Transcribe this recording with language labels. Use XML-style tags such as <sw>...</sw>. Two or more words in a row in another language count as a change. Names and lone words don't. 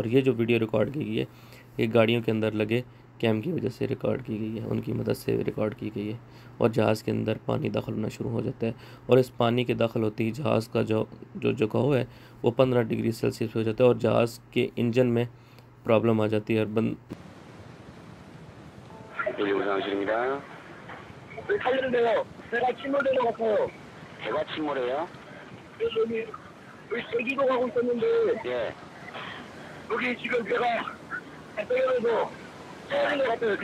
<hi>और ये जो वीडियो रिकॉर्ड की गई है ये गाड़ियों के अंदर लगे कैम की वजह से रिकॉर्ड की गई है, उनकी मदद से रिकॉर्ड की गई है। और जहाज़ के अंदर पानी दाखिल होना शुरू हो जाता है और इस पानी के दाखिल होते ही जहाज़ का जो जुकाव है वो 15</hi> <en>degree Celsius</en> <hi>हो जाता है और जहाज़ के इंजन में प्रॉब्लम आ जाती है। और</hi> <ko>살리는데요. 배가 침몰되는 것 같아요. 배가 침몰해요? 여기 제주도 가고 있었는데 예. 여기 지금 배가 떨어져서 떨어지는 것 같아요.</ko>